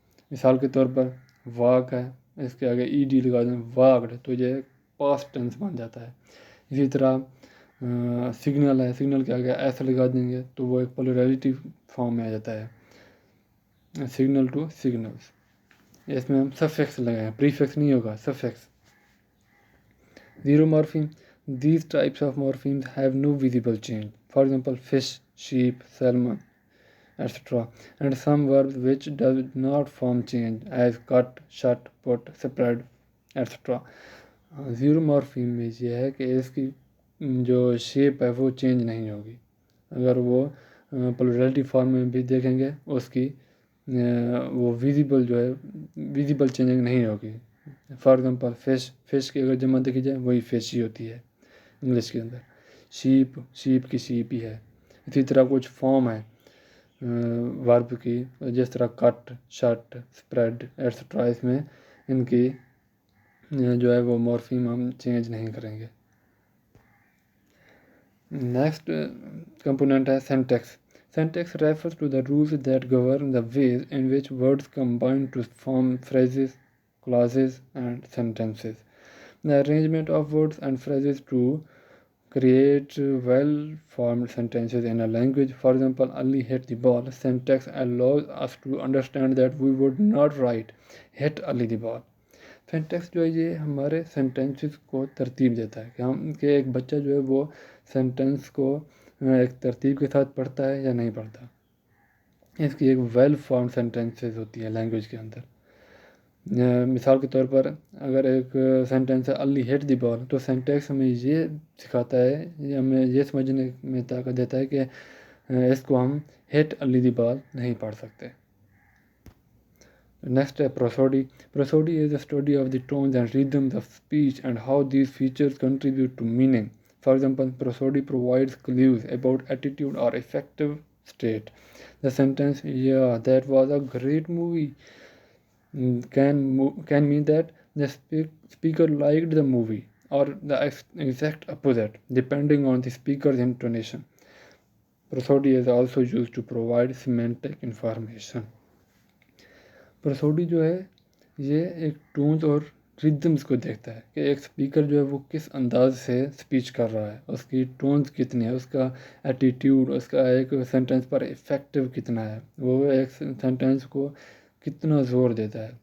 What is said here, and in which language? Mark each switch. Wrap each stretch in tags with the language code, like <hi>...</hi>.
<ur>مثال کے طور پر واک ہے, اس کے آگے ای ڈی لگا دیں واکڈ تو یہ پاسٹ ٹینس بن جاتا ہے. اسی طرح سگنل ہے, سگنل کے آگے ایسا لگا دیں گے تو وہ ایک پلورلٹی فارم میں آ جاتا ہے, سگنل ٹو سگنلس. اس میں ہم سفکس لگائیں, پریفکس نہیں ہوگا, suffix. Zero مورفیم.</ur> <en>These types of morphemes have no visible change. For example, fish, sheep, salmon, etc. And some verbs which does not form change as cut, shut, put, spread, etc.</en> <ur>Zero مورفیم میں یہ ہے کہ اس کی جو shape ہے وہ change نہیں ہوگی. اگر وہ پلورلٹی فارم میں بھی دیکھیں گے اس کی وہ ویزیبل جو ہے ویزیبل چینجنگ نہیں ہوگی. فار ایگزامپل فش کی اگر جمع دیکھی جائے وہی فش ہی ہوتی ہے انگلش کے اندر. شیپ کی شیپ ہی ہے. اسی طرح کچھ فارم ہے ورب کی جس طرح کٹ, شٹ, اسپریڈ ایٹسٹرا, اس میں ان کی جو ہے وہ مورفیم ہم چینج نہیں کریں گے. نیکسٹ کمپوننٹ ہے syntax.</ur> <en>Syntax refers to the rules that govern the ways in which words combine to form phrases, clauses, and sentences. The arrangement of words and phrases to create well-formed sentences in a language. For example, Ali hit the ball. Syntax allows us to understand that we would not write hit Ali the ball.</en> <ur>Syntax جو ہے یہ ہمارے sentences کو ترتیب دیتا ہے کہ ایک بچہ جو ہے وہ سینٹینس کو ایک ترتیب کے ساتھ پڑھتا ہے یا نہیں پڑھتا. اس کی ایک ویل فارم سینٹینسز ہوتی ہے لینگویج کے اندر. مثال کے طور پر اگر ایک سینٹینس ہے علی ہٹ دی بال تو سینٹیکس ہمیں یہ سکھاتا ہے, یہ ہمیں یہ سمجھنے میں طاقت دیتا ہے کہ اس کو ہم ہٹ علی دی بال نہیں پڑھ سکتے. نیکسٹ ہے پروسوڈی.</ur> <en>Prosody is a study of the tones and rhythms of speech and how these features contribute to meaning. For example, prosody provides clues about attitude or affective state. The sentence, "Yeah, that was a great movie," can mean that the speaker liked the movie, or the exact opposite, depending on the speaker's intonation. Prosody is also used to provide semantic information.</en> <ur>Prosody جو ہے یہ ایک ٹونز اور ریدمز کو دیکھتا ہے کہ ایک سپیکر جو ہے وہ کس انداز سے سپیچ کر رہا ہے, اس کی ٹونز کتنی ہے, اس کا ایٹیٹیوڈ, اس کا ایک سینٹینس پر افیکٹو کتنا ہے, وہ ایک سینٹینس کو کتنا زور دیتا ہے.</ur>